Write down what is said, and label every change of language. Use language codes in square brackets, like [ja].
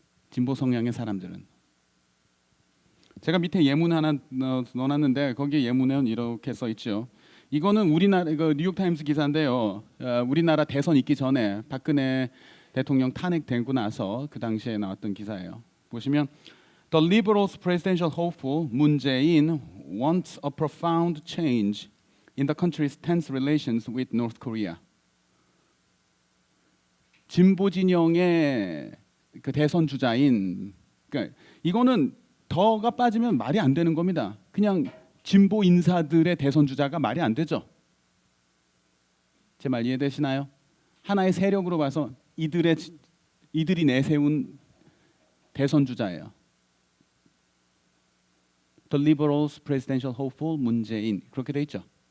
[ko] 진보 성향의 사람들은. 제가 밑에 예문 하나 넣어놨는데 거기에 예문은 이렇게 써 있죠. 이거는 우리나라 뉴욕타임스 기사인데요. 우리나라 대선 있기 전에 박근혜 대통령 탄핵되고 나서 그 당시에 나왔던 기사예요. [en] 보시면 The liberals' presidential hopeful Moon Jae-in wants a profound change in the country's tense relations with North Korea. [ko] 진보 진영의 그 대선 주자인 그러니까 이거는 더가 빠지면 말이 안 되는 겁니다. 그냥 진보 인사들의 대선 주자가 말이 안 되죠. 제 말 이해되시나요? 하나의 세력으로 봐서 이들이 내세운 대선 주자예요. [en] The liberals' presidential hopeful Moon Jae-in [ko] 그렇게 돼 있죠.